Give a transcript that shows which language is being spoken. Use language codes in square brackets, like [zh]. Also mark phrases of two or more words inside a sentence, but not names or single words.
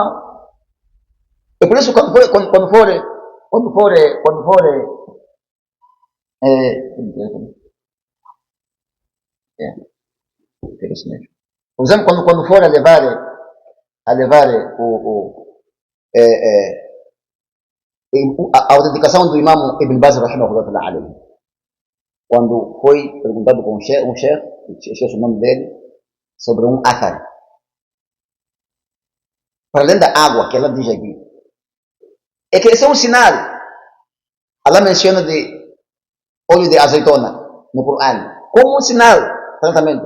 [pt] É por isso quando for por exemplo, quando for a levar a autenticação do imam Ibn Baz [ar] رحمه الله تعالى, [pt] quando foi perguntado com um chefe, esqueci o nome dele, sobre um athar. Para além da água que ela diz aqui, é que esse é um sinal. Allah menciona de óleo de azeitona no Coran como um sinal de tratamento.